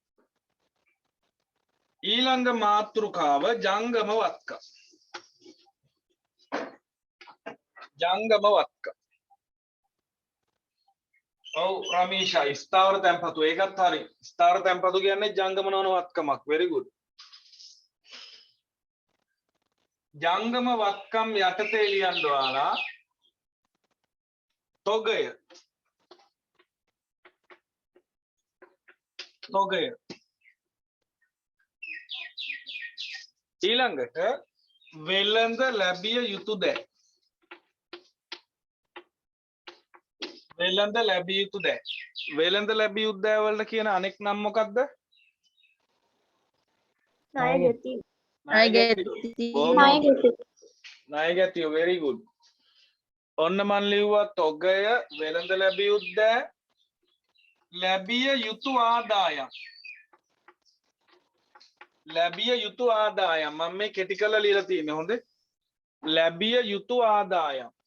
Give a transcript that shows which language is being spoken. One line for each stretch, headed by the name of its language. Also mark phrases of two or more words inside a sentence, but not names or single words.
Sinhala: ඊළඟ මාතෘකාව ජංගම වත්කම්. ජංගම වත්කම්. ඔව් රමීෂා ස්ථාවර තැන්පතු ඒකත් හරි. ස්ථාවර තැන්පතු කියන්නේ ජංගම නොවන වත්කමක්.
English: very good.
Sinhala: ජංගම වත්කම් යටතේ ලියන්න ඔයාලා තොගය. තොගය. ඊළඟට වෙළඳ ලැබිය යුතු දෑ. වෙළඳ ලැබිය යුතු දෑ. වෙළඳ ලැබිය යුතු දෑ වලට කියන අනෙක් නම මොකක්ද? ණයගැතිය.
English: very good.
Sinhala: ඔන්න මන් ලිව්වා තොගය වෙළඳ ලැබිය යුතු දෑ ලැබිය යුතු ආදායම්. ලැබිය යුතු ආදායම් මම මේ කෙටි කරලා ලියලා තියෙන්නේ. හොඳේ. ලැබිය යුතු ආදායම්.